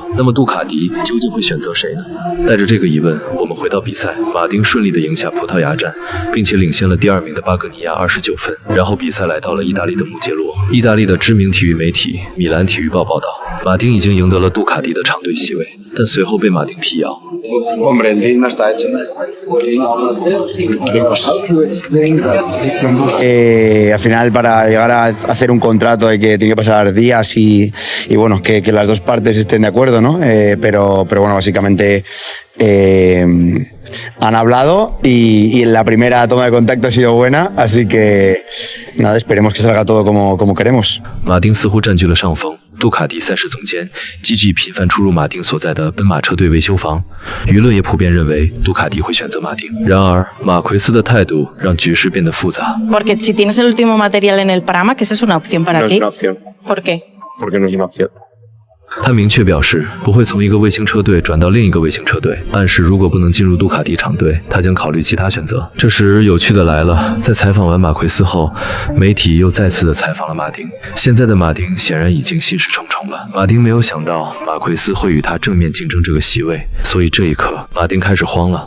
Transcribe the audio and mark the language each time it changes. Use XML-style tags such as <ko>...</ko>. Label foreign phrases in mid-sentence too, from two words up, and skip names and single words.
<zh>那么杜卡迪究竟会选择谁呢？带着这个疑问，我们回到比赛，马丁顺利地赢下葡萄牙站，并且领先了第2名的巴格尼亚29分。然后比赛来到了意大利的穆杰罗，意大利的知名体育媒体米兰体育报报道，马丁已经赢得了杜卡迪的厂队席位，但随后被马丁辟谣。</zh> <es>Hombre, el team no está hecho. Al final, para llegar a hacer un contrato hay que tiene que pasar días y bueno, que las dos partes estén de acuerdo, ¿no? Pero bueno, básicamente han hablado y la primera toma de contacto ha sido buena, así que nada, esperemos que salga todo como queremos.</es> <zh>马丁似乎占据了上风。杜卡迪赛事总监 Gigi 频繁出入马丁所在的奔马车队维修房，舆论也普遍认为杜卡迪会选择马丁。然而，马奎斯的态度让局势变得复杂。</zh> <es>Porque si tienes el último material en el Parama, que eso es una opción para ti. No es una opción. ¿Por qué? Porque no es una opción.</es> <zh>他明确表示不会从一个卫星车队转到另一个卫星车队，暗示如果不能进入杜卡迪厂队，他将考虑其他选择。这时有趣的来了，在采访完马奎斯后，媒体又再次的采访了马丁。现在的马丁显然已经心事重重了。马丁没有想到马奎斯会与他正面竞争这个席位，所以这一刻马丁开始慌了。</zh>